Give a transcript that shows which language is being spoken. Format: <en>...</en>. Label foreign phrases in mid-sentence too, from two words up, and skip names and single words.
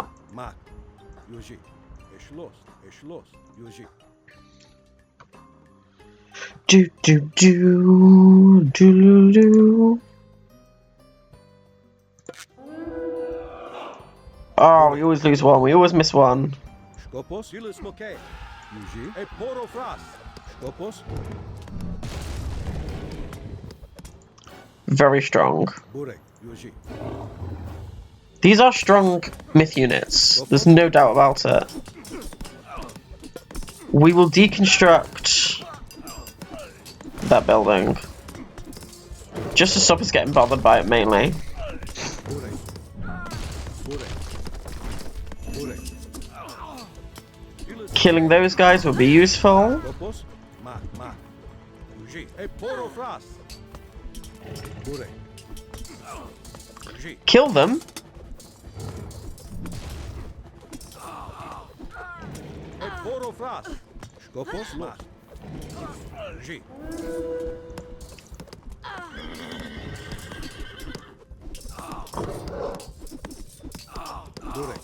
<en>Mark. Yuji. Schloss. Yuji. Do do do do do. Oh, we always lose one. We always miss one. Skopos. Dilis Moke. Yuji. E Poro Fras. Skopos. Very strong. Burek. Yuji. These are strong myth units. There's no doubt about it. We will deconstruct that building. Just to stop us getting bothered by it mainly. Burek. Killing those guys would be useful. Skopos. Mark. Yuji. E Poro Fras. Burek. Yuji. Kill them. E Poro Fras. Skopos. Mark. Yuji. Burek.</en>